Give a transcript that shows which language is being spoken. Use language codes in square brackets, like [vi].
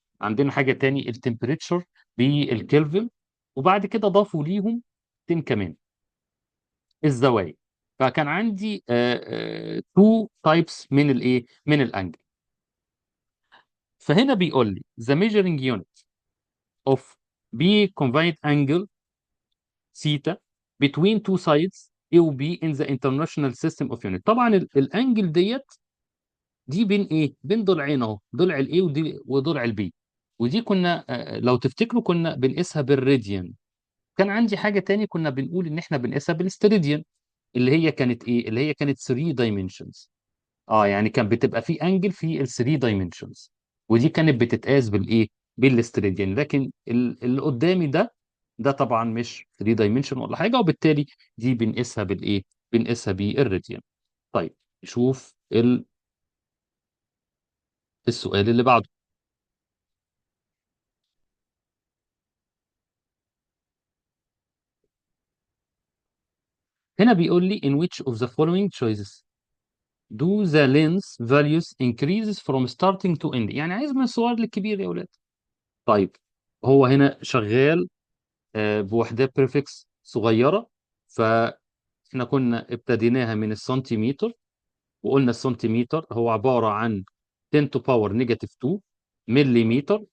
[ar] عندنا حاجه تاني التمبريتشر بالكلفن. وبعد كده ضافوا ليهم تين كمان الزوايا. فكان عندي تو تايبس من الايه من الانجل. فهنا بيقول لي [en] the measuring unit of B combined angle theta between two sides A و B in the international system of unit. [ar] طبعا الانجل دي بين ايه؟ بين ضلعين اهو، ضلع الاي ودي وضلع البي. ودي كنا لو تفتكروا كنا بنقيسها بالراديان. كان عندي حاجة تاني كنا بنقول ان احنا بنقيسها بالستريديان، اللي هي كانت ايه؟ اللي هي كانت 3 dimensions. اه يعني كان بتبقى في انجل في ال 3 dimensions، ودي كانت بتتقاس بالايه؟ بالستريديان. لكن اللي قدامي ده طبعا مش 3 dimension ولا حاجة، وبالتالي دي بنقيسها بالايه؟ بنقيسها بالراديان. طيب نشوف السؤال اللي بعده. هنا بيقول لي [en] in which of the following choices do the length values increases from starting to end. [ar] يعني عايز من الصغير للكبير يا ولاد. طيب هو هنا شغال بوحدات بريفكس صغيرة. فاحنا كنا ابتديناها من السنتيمتر، وقلنا السنتيمتر هو عبارة عن [en] 10 to power negative 2 [ar] مليمتر.